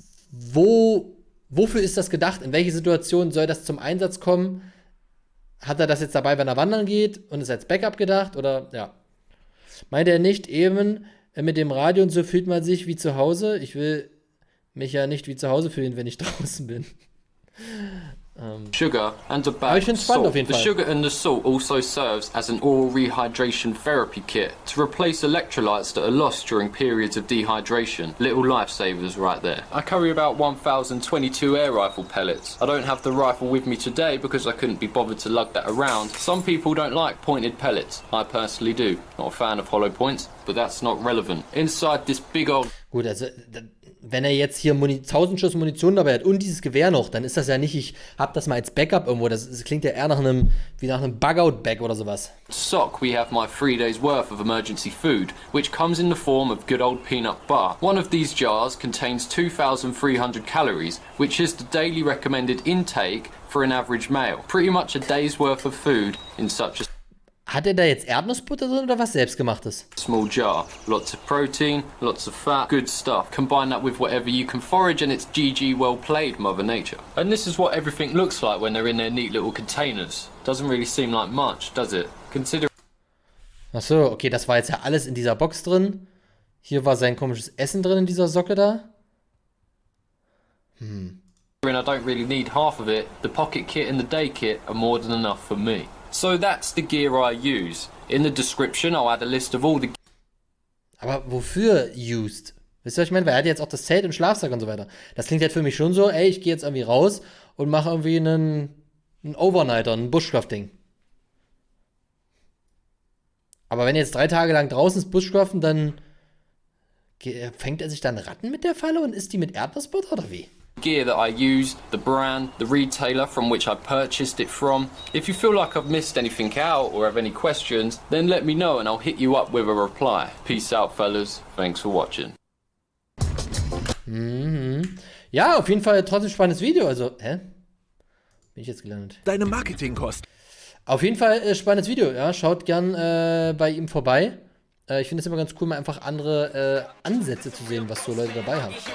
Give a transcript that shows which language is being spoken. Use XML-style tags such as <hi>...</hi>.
<de>Wofür ist das gedacht? In welche Situation soll das zum Einsatz kommen? Hat er das jetzt dabei, wenn er wandern geht und ist als Backup gedacht? Oder, ja. Meint er nicht eben, mit dem Radio und so fühlt man sich wie zu Hause? Ich will mich ja nicht wie zu Hause fühlen, wenn ich draußen bin.</de> <en>Sugar and a bag of salt. The sugar and the salt also serves as an oral rehydration therapy kit to replace electrolytes that are lost during periods of dehydration. Little lifesavers right there. I carry about 1,022 air rifle pellets. I don't have the rifle with me today because I couldn't be bothered to lug that around. Some people don't like pointed pellets. I personally do. Not a fan of hollow points, but that's not relevant. Inside this big old...</en> <de>Gut, also wenn er jetzt hier 1000 Schuss Munition dabei hat und dieses Gewehr noch, dann ist das ja nicht, ich hab das mal als Backup irgendwo. Das klingt ja eher nach einem Bug-Out-Bag oder sowas.</de> <en>Sock, we have my 3 days worth of emergency food, which comes in the form of good old peanut bar. One of these jars contains 2,300 calories, which is the daily recommended intake for an average male. Pretty much a day's worth of food in such a...</en> <de>Hat er da jetzt Erdnussbutter drin oder was selbstgemachtes?</de> <en>Small jar. Lots of protein, lots of fat, good stuff. Combine that with whatever you can forage and it's GG, well played, Mother Nature. And this is what everything looks like when they're in their neat little containers. Doesn't really seem like much, does it? Consider...</en> <de>Ach so, okay, das war jetzt ja alles in dieser Box drin. Hier war sein komisches Essen drin in dieser Socke da.</de> <en>and I don't really need half of it, the pocket kit and the day kit are more than enough for me. So that's the gear I use. In the description I'll add a list of all the...</en> <de>Aber wofür</de> <en>used?</en> <de>Wisst ihr, was ich meine? Weil er hat jetzt auch das Zelt und Schlafsack und so weiter. Das klingt halt für mich schon so, ey, ich gehe jetzt irgendwie raus und mache irgendwie einen Overnighter, ein Bushcraft-Ding. Aber wenn er jetzt 3 Tage lang draußen ist Bushcraften, dann fängt er sich dann Ratten mit der Falle und isst die mit Erdnussbutter oder wie?</de> <en>Gear that I use, the brand, the retailer from which I purchased it from. If you feel like I've missed anything out or have any questions, then let me know and I'll hit you up with a reply. Peace out, fellas. Thanks for watching.</en> <de>Ja, auf jeden Fall trotzdem spannendes Video. Also, Bin ich jetzt gelandet? Deine Marketingkosten. Auf jeden Fall spannendes Video. Ja, schaut gern bei ihm vorbei. Ich finde es immer ganz cool, mal einfach andere Ansätze zu sehen, was so Leute dabei haben.</de>